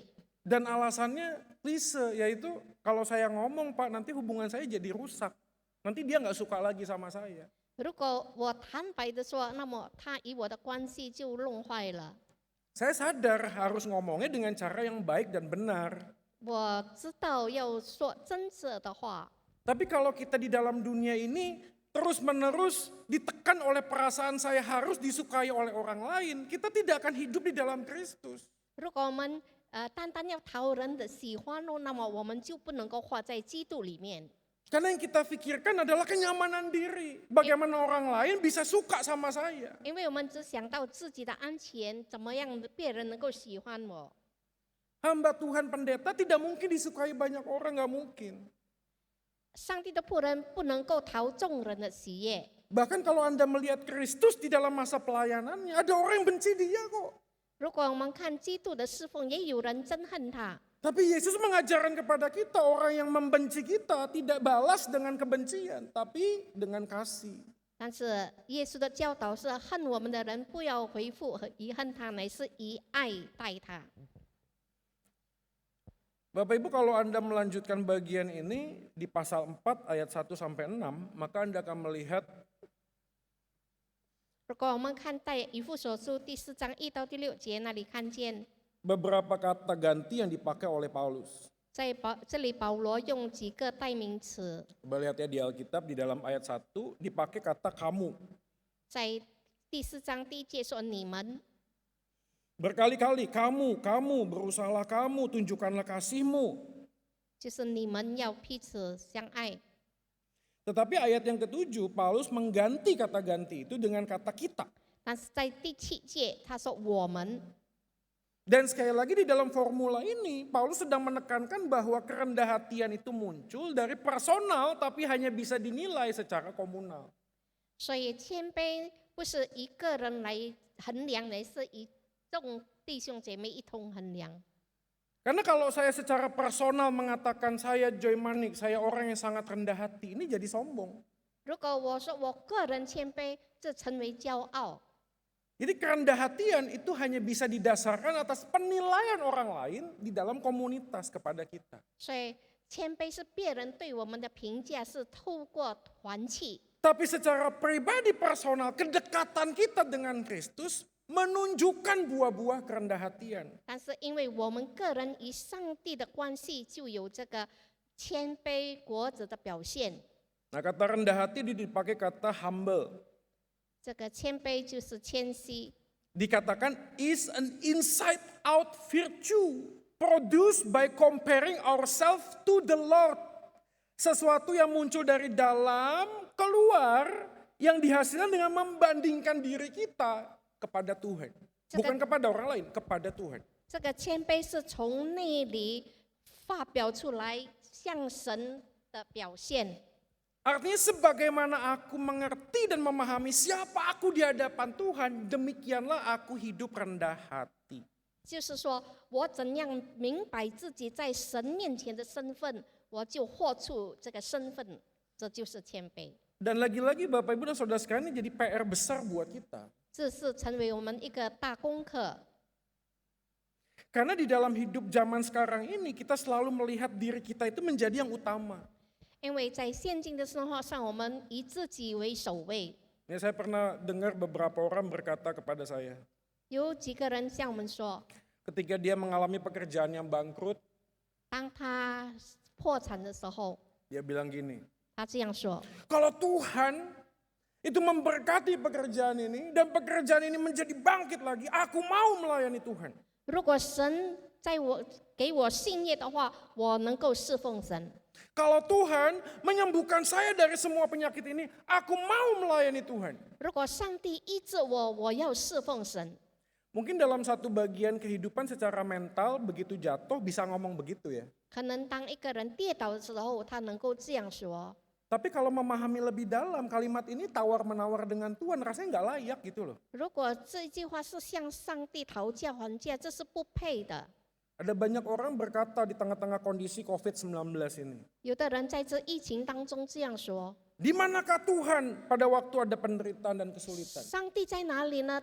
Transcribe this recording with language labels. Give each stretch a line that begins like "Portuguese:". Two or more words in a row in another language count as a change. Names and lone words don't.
Indonesian: Dan alasannya klise, yaitu kalau saya ngomong Pak nanti hubungan saya jadi rusak. Nanti dia nggak suka lagi sama saya.
Chinese: 如果我坦白的说，那么他与我的关系就弄坏了。
Indonesian: Saya sadar harus ngomongnya dengan cara yang baik dan benar.
Chinese: 我知道要说真实的话，
Indonesian: Tapi kalau kita di dalam dunia ini terus-menerus ditekan oleh perasaan saya harus disukai oleh orang lain, kita tidak akan hidup di dalam Kristus.
Chinese: 如果我们单单要讨人的喜欢哦，那么我们就不能够活在基督里面。
Indonesian: Karena yang kita pikirkan adalah kenyamanan diri. Bagaimana orang lain bisa suka sama saya.
Chinese: 因为我们只想到自己的安全，怎么样别人能够喜欢我。
Indonesian: Hamba Tuhan pendeta tidak mungkin disukai banyak orang, nggak mungkin.
Chinese: 上帝的仆人不能够讨众人的喜悦。
Indonesian: Bahkan kalau Anda melihat Kristus di dalam masa pelayanannya, ada orang yang benci dia kok.
Chinese: 如果我们看基督的侍奉，也有人憎恨他。
Indonesian: Tapi Yesus mengajarkan kepada kita, orang yang membenci kita tidak balas dengan kebencian, tapi dengan kasih.
Chinese: 但是耶稣的教导是，恨我们的人不要回复和遗恨他，乃是以爱待他。
Indonesian: Bapak Ibu, kalau Anda melanjutkan bagian ini di pasal 4 ayat 1 sampai 6, maka Anda akan melihat
Chinese: 如果我们看在以弗所书第4章1到第6节那里看见，
Indonesian: beberapa kata ganti yang dipakai oleh Paulus.
Chinese: 在这里保罗用几个代名词，
Indonesian: Coba lihat ya di Alkitab di dalam ayat 1 dipakai kata kamu.
Chinese: 在第4章第1节说你们，
Indonesian: Berkali-kali kamu, berusahalah kamu, tunjukkanlah kasihmu.
Chinese: 就是你们要彼此相爱。
Indonesian: Tetapi ayat yang ketujuh, Paulus mengganti kata ganti itu dengan kata kita.
Chinese: 但是在第7节他说我们，
Indonesian: Dan sekali lagi di dalam formula ini, Paulus sedang menekankan bahwa kerendahan hatian itu muncul dari personal tapi hanya bisa dinilai secara komunal.
Chinese: 所以谦卑不是一个人来衡量，乃是以众弟兄姐妹一同衡量。
Indonesian: Karena kalau saya secara personal mengatakan saya Joy Manik, saya orang yang sangat rendah hati, ini jadi sombong.
Chinese: 如果我说我个人谦卑，这成为骄傲。
Indonesian: Jadi kerendahan hatian itu hanya bisa didasarkan atas penilaian orang lain di dalam komunitas kepada kita.
Chinese: 所以谦卑是别人对我们的评价，是透过团契。
Indonesian: Tapi secara pribadi personal, kedekatan kita dengan Kristus menunjukkan buah-buah kerendahan hatian.
Chinese: 但是因为我们个人与上帝的关系，就有这个谦卑果子的表现。
Indonesian: Nah, kata rendah hati dipakai kata humble.
Chinese: 这个谦卑就是谦虚，
English: Dikatakan is an inside out virtue produced by comparing ourselves to the Lord.
Indonesian: Sesuatu yang muncul dari dalam keluar yang dihasilkan dengan membandingkan diri kita kepada Tuhan. Bukan kepada orang lain, kepada Tuhan.
Chinese: 这个谦卑是从内里发表出来向神的表现。
Indonesian: Artinya sebagaimana aku mengerti dan memahami siapa aku di hadapan Tuhan, demikianlah aku hidup rendah hati.
Chinese: 就是说我怎样明白自己在神面前的身份，我就活出这个身份，这就是谦卑。
Indonesian: Dan lagi-lagi Bapak Ibu dan Saudara sekalian ini jadi PR besar buat kita.
Chinese: 这是成为我们一个大功课。
Indonesian: Karena di dalam hidup zaman sekarang ini kita selalu melihat diri kita itu menjadi yang utama.
Chinese: 因为在现今的生活上，我们以自己为首位。
Indonesian: Ya, saya pernah dengar beberapa orang berkata kepada saya,
Chinese: 有几个人向我们说，
Indonesian: ketika dia mengalami pekerjaan yang bangkrut,
Chinese: 当他破产的时候，
Indonesian: dia bilang gini,
Chinese: 他这样说：
Indonesian: kalau Tuhan itu memberkati pekerjaan ini dan pekerjaan ini menjadi bangkit lagi, aku mau melayani Tuhan.
Chinese: 如果神给我信业的话，我能够侍奉神。
Indonesian: Kalau Tuhan menyembuhkan saya dari semua penyakit ini, aku mau melayani Tuhan.
Chinese: 如果上帝医治我，我要侍奉神。
Indonesian: Mungkin dalam satu bagian kehidupan secara mental begitu jatuh bisa ngomong begitu ya.
Chinese: 可能当一个人跌倒的时候，他能够这样说。
Indonesian: Tapi kalau memahami lebih dalam kalimat ini tawar-menawar dengan Tuhan rasanya nggak layak gitu loh.
Chinese: 如果这一句话是向上帝讨价还价，这是不配的。
Indonesian: Ada banyak orang berkata di tengah-tengah kondisi COVID-19 ini.
Chinese: 有的人在这疫情当中这样说：
Indonesian: Di manakah Tuhan pada waktu ada penderitaan dan kesulitan?
Chinese: 上帝在哪里呢？